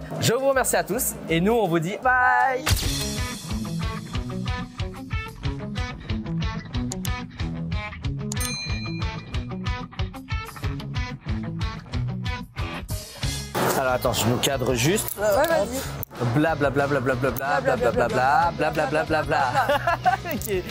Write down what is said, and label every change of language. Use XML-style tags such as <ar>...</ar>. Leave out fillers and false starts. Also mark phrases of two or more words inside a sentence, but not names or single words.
<fr>Je vous remercie à tous et nous, on vous dit bye. Alors attends, je nous cadre juste. Ouais, vas-y. Bla bla bla bla bla bla bla bla bla bla bla bla bla bla bla bla bla. Ok.</fr>